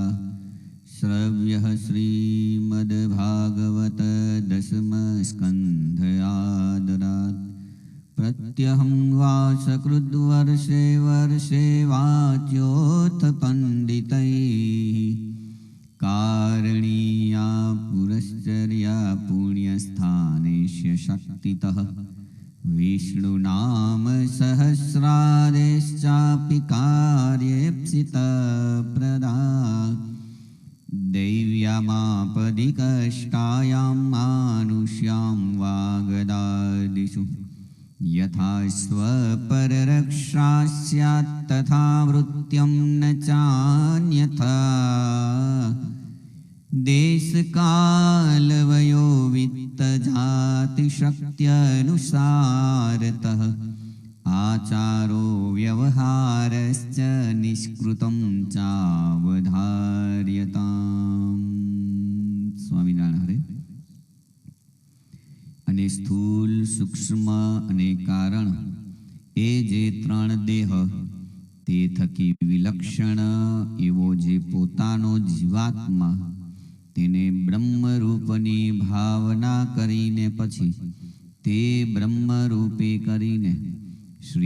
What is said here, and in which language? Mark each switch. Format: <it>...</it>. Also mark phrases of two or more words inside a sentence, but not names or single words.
<sa>श्रव्यः श्रीमद्भागवत दशमस्कन्धयादरात् प्रत्यहं वासकृद्वर्षे वर्षे वाच्योऽथ पंडितैः कारणीया पुरश्चर्या पुण्यस्थानेष्य शक्तितः विष्णुनाम सहस्रादेश्चापि कार्येप्सितप्रदा. दैव्यामापदिकष्टायां मानुष्यां वागदादिषु यथा स्वपररक्षा स्यात् तथा वृत्त्यं न चान्यथा. देशकालवयो वित्तजातिशक्त्यनुसारतः आचारो व्यवहारश्च निष्कृतं चावधार्यताम्.</sa> <gu>સ્વામિનારાયણ હરે. અને સ્થૂલ, સૂક્ષ્મ અને કારણ એ જે ત્રણ દેહ તે થકી વિલક્ષણ એવો જે પોતાનો જીવાત્મા તેને બ્રહ્મરૂપની ભાવના કરીને પછી તે બ્રહ્મરૂપે કરીને શ્રી</gu>